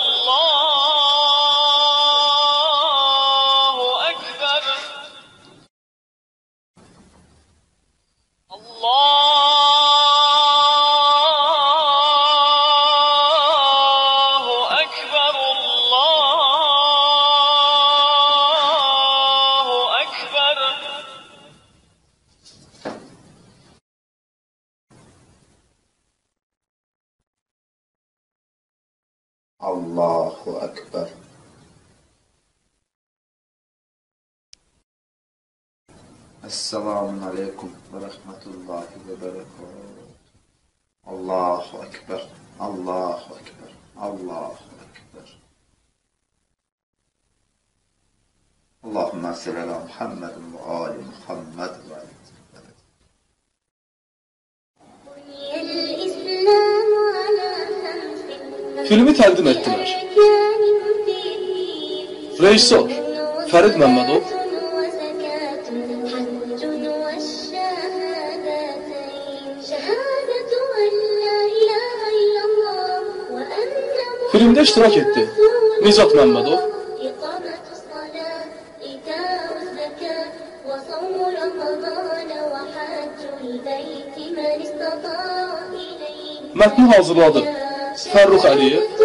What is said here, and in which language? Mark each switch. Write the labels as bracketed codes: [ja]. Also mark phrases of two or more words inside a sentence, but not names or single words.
[ar] الله أكبر الله أكبر الله أكبر الله أكبر. السلام عليكم ورحمة الله وبركاته. الله أكبر الله أكبر. الله أكبر. اللهم صل على محمد وآل محمد وآل. [az] Filmi təqdim etdilər. Rejissor Fərid Məmmədov, filmdə iştirak etdi Nicat Məmmədov, mətni hazırladı Fərrux Əliyev,